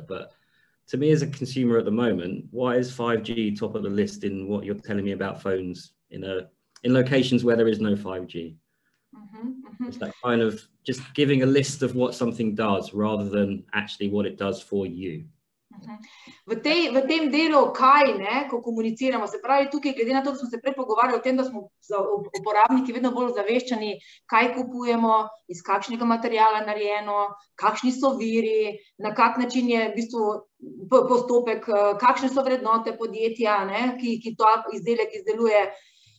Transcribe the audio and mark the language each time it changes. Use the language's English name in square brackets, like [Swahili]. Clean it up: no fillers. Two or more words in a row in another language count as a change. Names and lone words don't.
[English] But to me as a consumer at the moment, why is 5G top of the list in what you're telling me about phones in locations where there is no 5G? It's that kind of just giving a list of what something does rather than actually what it does for you. [Slovenian] V tem delu, kaj, ne, ko komuniciramo, se pravi tukaj, glede na to, da smo se prej pogovarjali o tem, da smo uporabniki vedno bolj zaveščani, kaj kupujemo, iz kakšnega materiala narejeno, kakšni so viri, na kak način je v bistvu postopek, kakšne so vrednote podjetja, ne, ki to izdelek izdeluje.